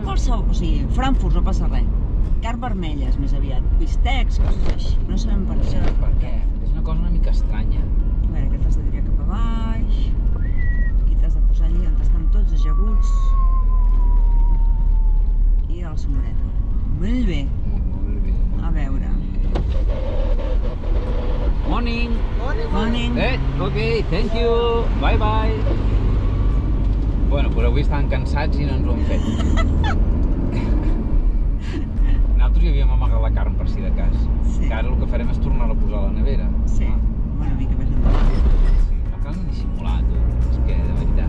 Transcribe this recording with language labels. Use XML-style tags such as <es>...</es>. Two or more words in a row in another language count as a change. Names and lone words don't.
<ca>qualsevol, o sigui, Frankfurt no passa res. Carn vermella és més aviat, bistecs, coses així. No sabem per què. Per què? És una cosa una mica estranya. A veure, que t'has de tirar cap a baix i t'has de posar allí on estan tots ajaguts i a la sombreta. Molt bé. Molt bé. A veure.</ca> <en>Morning! Morning. Ok, thank you! Bye bye!</en> <ca>Bueno, doncs avui estaven cansats i no ens ho han fet. Nosaltres hi havíem amagat la carn per si de cas. Sí. Que ara el que farem és tornar-la a posar a la nevera. Sí, una mica més endavant. Sí, no cal ni dissimular, tu. És que, de veritat,</ca>